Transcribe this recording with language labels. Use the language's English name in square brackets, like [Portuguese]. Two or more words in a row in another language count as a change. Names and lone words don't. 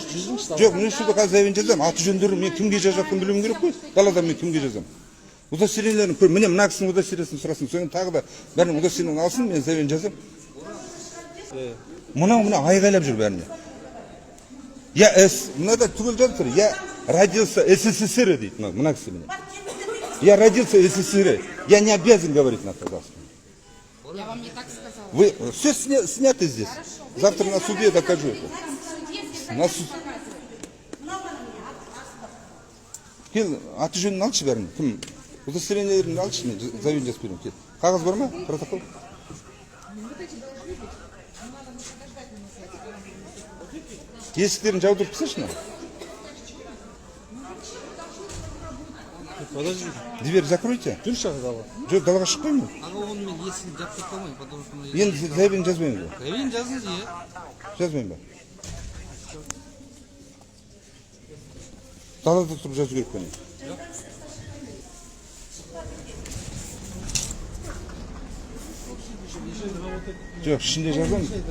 [Kazakh] Жоқ, мен осы жерде қазір заявление жазамын. Аты жөндерін мен кімге жазатынын білуім керек қой. Далада мен кімге жазамын. Удостоверениелерін көр. Міне мына кісінің удостоверениесін сұрасын. Содан тағы да бәрінің удостоверениесін алсын, мен заявление жазамын. Мына айғайлап жүр бәріне. Мынада түгел жазып тұр. [Russian] Я родился СССР [Kazakh] дейді. Мына кісі міне. [Russian] Я родился в СССР. Я не обязан говорить на казахском. Я вам не так сказала. Вы все сняты здесь. Завтра на суде докажу это. На суд. [Kazakh] Кел, аты жөнін алшы бәрін. Кім? Удостоверениелерін алшы, мен заявление жазып беремін. Кел. Қағаз бар ма? Протокол? Есіктерін жаудырып тасташы мына. [Russian] Подожди. Дверь закройте. [Kazakh] Жүрші ағаға. Жоқ, далаға шықпаймын. Аға оны мен есігін жапып қалмаймын, [Russian] потому что... [Kazakh] Енді заявление жазбаймын ба? Заявление жазыңыз, иә. Жазбаймын ба? Далада тұрып жазу керек пе? Жоқ, ішінде жазамыз.